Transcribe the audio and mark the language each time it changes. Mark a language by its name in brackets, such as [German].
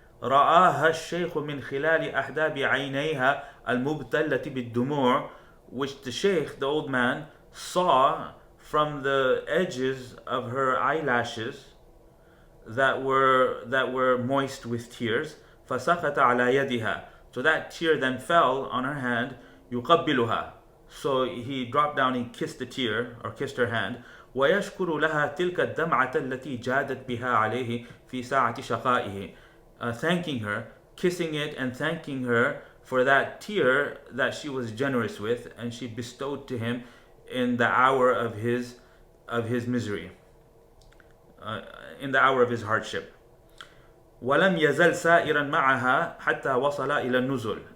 [Arabic] رآها الشيخ من خلال أحداب عينيها المبتلة بالدموع, [English] which the sheikh, the old man, saw from the edges of her eyelashes that were moist with tears. [Arabic] فسقط على يدها, [English] so that tear then fell on her hand. [Arabic] يقبلها, [English] so he dropped down and kissed the tear, or kissed her hand. [Arabic] ويشكر لها تلك الدمعة التي جادت بها عليه في ساعة شقائه, [English] thanking her kissing it and thanking her for that tear that she was generous with and she bestowed to him in the hour of his misery, in the hour of his hardship. [Arabic] وَلَمْ يَزَلْ سَائِرًا مَعَهَا حَتَّى وَصَلَ إِلَى النُّزُلِ.